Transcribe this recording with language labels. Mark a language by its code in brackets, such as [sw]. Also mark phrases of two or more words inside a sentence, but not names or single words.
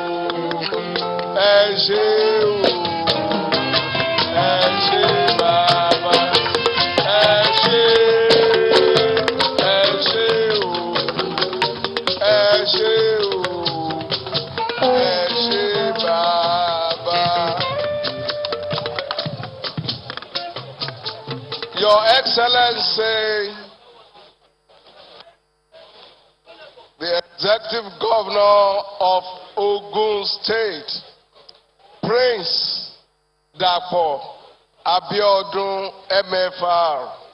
[yo] ẹ ṣé bàbá, ẹ ṣé o, ẹ ṣé bàbá. [en] Your Excellency, the Executive Governor of Ogun State, Prince Dapo Abiodun MFR,